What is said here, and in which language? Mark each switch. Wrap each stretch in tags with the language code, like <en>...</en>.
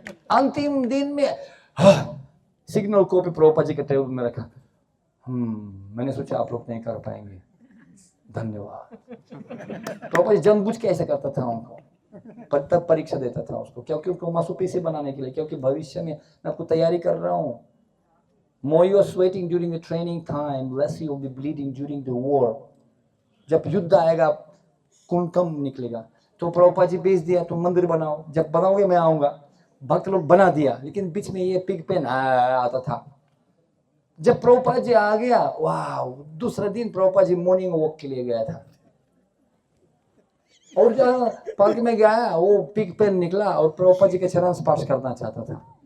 <hi>अंतिम दिन में सिग्नल कॉपी प्रभुपाद जी के टेबल में रखा, मैंने सोचा आप लोग नहीं कर पाएंगे, धन्यवाद। प्रभुपाद जी जानबूझ के ऐसा करता था उनको, तब परीक्षा देता था उसको, क्योंकि उनको मांसपेशी बनाने के लिए, क्योंकि भविष्य में मैं आपको तैयारी कर रहा हूँ।</hi> <en>More you are sweating during the training time, less you will be bleeding during the war.</en> <hi>जब युद्ध आएगा खून कम निकलेगा। तो प्रभुपाद जी भेज दिया, तुम मंदिर बनाओ, जब बनाओगे मैं आऊंगा। भक्त लोग बना दिया, लेकिन बीच में ये पिग पेन आता था। जब प्रभुपाद जी आ गया, वाह, दूसरा दिन प्रभुपाद जी मॉर्निंग वॉक के लिए गया था, और जहाँ पार्क में गया वो पिग पेन निकला और प्रभुपाद जी के चरण स्पर्श करना चाहता था।</hi>